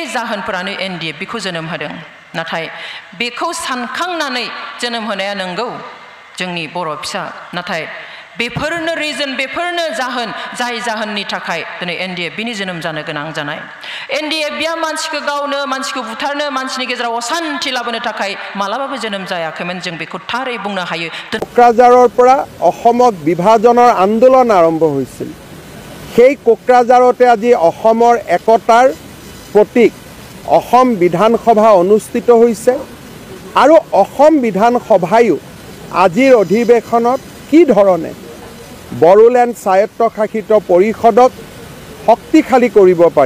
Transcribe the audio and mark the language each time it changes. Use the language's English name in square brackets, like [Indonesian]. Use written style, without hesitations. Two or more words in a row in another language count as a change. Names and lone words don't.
[Bodo] जाहोनफोरानो एनडिएफ बेखौ जोनोम होदों नाथाय बेखौ सानखांनानै जोनोम होनाया नंगौ जोंनि बर' फिसा नाथाय बेफोरनो रिजन बेफोरनो जाहोन जाय जाहोननि थाखाय दिनै एनडिएफ बिनि जोनोम जानो गोनां जानाय एनडिएफ बिया मानसिखौ गावनो मानसिखौ बुथारनो मानसिनि गेजेराव अशान्ति लाबोनो थाखाय मालाबाबो जोनोम जायाखैमोन जों बेखौ थारै बुंनो हायो [Assamese] कोक्राझाৰৰ পৰা অসমক বিভাজনৰ আন্দোলন আৰম্ভ হৈছিল সেই কোক্ৰাঝাৰতে আজি অসমৰ একতাৰ প্ৰতীক অসম বিধানসভা অনুষ্ঠিত হৈছে আৰু অসম বিধানসভায়ো আজিৰ অধিৱেশনত কি ধৰণে বড়োলেণ্ড স্বায়ত্তশাসিত পৰিষদক শক্তিশালী কৰিব পাৰি